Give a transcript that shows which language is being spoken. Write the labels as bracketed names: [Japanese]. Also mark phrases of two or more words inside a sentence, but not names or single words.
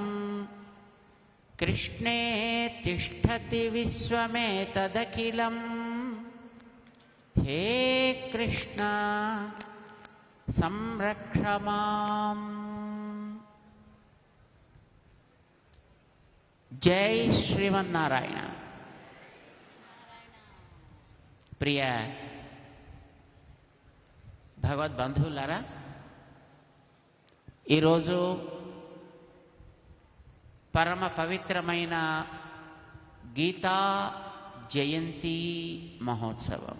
[Sanskrit] कृष्णे तिष्ठति विश्वमेतदखिलं हे कृष्ण संरक्ष माम्। जय श्रीमन्नारायण। [Telugu] ప్రియ భగవద్బంధువులారా, ఈరోజు పరమ పవిత్రమైన గీతా జయంతి మహోత్సవం.